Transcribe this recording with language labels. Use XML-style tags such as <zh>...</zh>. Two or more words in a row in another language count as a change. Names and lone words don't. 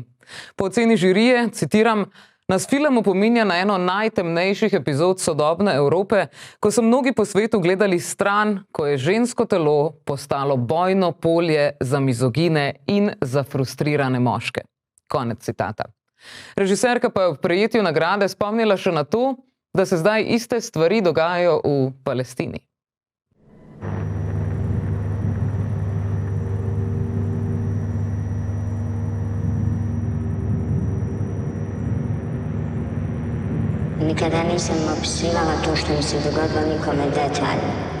<sl>Po oceni žirije, citiram, nas film opominja na eno najtemnejših epizod sodobne Evrope, ko so mnogi po svetu gledali stran, ko je žensko telo postalo bojno polje za mizogine in za frustrirane moške. Konec citata. Režiserka pa je ob prejetju nagrade spomnila še na to, da se zdaj iste stvari dogajajo v Palestini.</sl> <hr>Nikada nisam opisivala to što mi se dogodilo nikome detaljno.</hr>